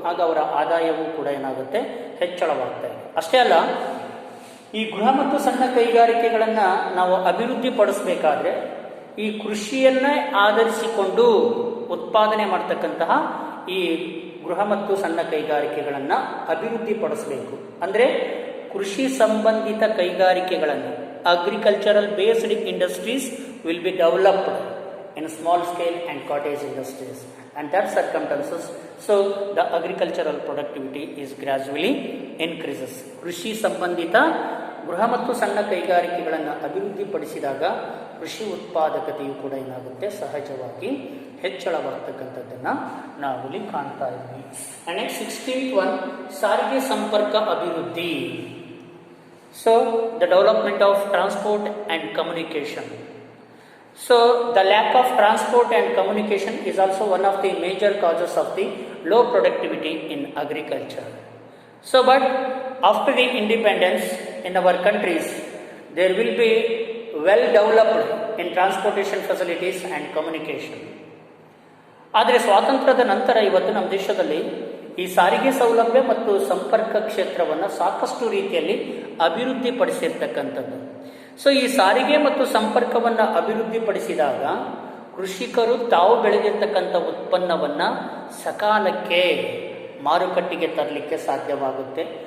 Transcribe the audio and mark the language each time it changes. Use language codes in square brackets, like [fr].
[kn] ಆಗ ಅವರ ಆದಾಯವೂ ಕೂಡ ಏನಾಗುತ್ತೆ, ಹೆಚ್ಚಳವಾಗ್ತಾ ಇದೆ. ಅಷ್ಟೇ ಅಲ್ಲ, ಈ ಗೃಹ ಮತ್ತು ಸಣ್ಣ ಕೈಗಾರಿಕೆಗಳನ್ನು ನಾವು ಅಭಿವೃದ್ಧಿ ಪಡಿಸಬೇಕಾದ್ರೆ ಈ ಕೃಷಿಯನ್ನೇ ಆಧರಿಸಿಕೊಂಡು ಉತ್ಪಾದನೆ ಮಾಡ್ತಕ್ಕಂತಹ ಈ ಗೃಹ ಮತ್ತು ಸಣ್ಣ ಕೈಗಾರಿಕೆಗಳನ್ನು ಅಭಿವೃದ್ಧಿ ಪಡಿಸಬೇಕು. ಅಂದರೆ ಕೃಷಿ ಸಂಬಂಧಿತ ಕೈಗಾರಿಕೆಗಳನ್ನು, [en] Agricultural based industries will be developed in small scale and cottage industries. And that circumstances, the agricultural productivity is gradually increases. [kn] ಕೃಷಿ ಸಂಬಂಧಿತ ಗೃಹ ಮತ್ತು ಸಣ್ಣ ಕೈಗಾರಿಕೆಗಳನ್ನು ಅಭಿವೃದ್ಧಿಪಡಿಸಿದಾಗ ಕೃಷಿ ಉತ್ಪಾದಕತೆಯು ಕೂಡ ಏನಾಗುತ್ತೆ, ಸಹಜವಾಗಿ ಹೆಚ್ಚಳವಾಗ್ತಕ್ಕಂಥದ್ದನ್ನು ನಾವು ಇಲ್ಲಿ ಕಾಣ್ತಾ ಇದ್ವಿ. [en] And next 16th one, [kn] ಸಾರಿಗೆ ಸಂಪರ್ಕ ಅಭಿವೃದ್ಧಿ. [en] The development of transport and communication. The lack of transport and communication is also one of the major causes of the low productivity in agriculture. But after the independence in our countries, there will be well developed in transportation facilities and communication. [kn] ಆದರೆ ಸ್ವಾತಂತ್ರ್ಯದ ನಂತರ ಇವತ್ತು ನಮ್ಮ ದೇಶದಲ್ಲಿ ಈ ಸಾರಿಗೆ ಸೌಲಭ್ಯ ಮತ್ತು ಸಂಪರ್ಕ ಕ್ಷೇತ್ರವನ್ನು ಸಾಕಷ್ಟು ರೀತಿಯಲ್ಲಿ ಅಭಿವೃದ್ಧಿಪಡಿಸಿರ್ತಕ್ಕಂಥದ್ದು. ಈ ಸಾರಿಗೆ ಮತ್ತು ಸಂಪರ್ಕವನ್ನು ಅಭಿವೃದ್ಧಿಪಡಿಸಿದಾಗ ಕೃಷಿಕರು ತಾವು ಬೆಳೆದಿರ್ತಕ್ಕಂಥ ಉತ್ಪನ್ನವನ್ನು ಸಕಾಲಕ್ಕೆ ಮಾರುಕಟ್ಟೆಗೆ ತರಲಿಕ್ಕೆ ಸಾಧ್ಯವಾಗುತ್ತೆ.